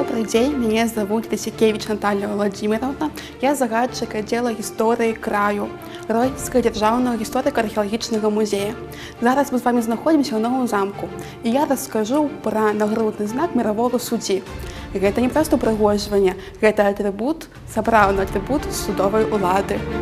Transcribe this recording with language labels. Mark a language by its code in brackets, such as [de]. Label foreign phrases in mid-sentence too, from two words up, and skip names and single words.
[ru] день, меня зовут Лисякевич Наталья Владимировна. Я загадчик отдела [be] гісторыі краю Гродзенскага дзяржаўнага гісторыка-археалагічнага музея. Зараз мы з вами знаходзімся ў новым замку, і я раскажу пра нагрудны знак міравога суддзі. Гэта не проста упрыгожванне, гэта атрыбут, сапраўдны атрыбут судовай улады.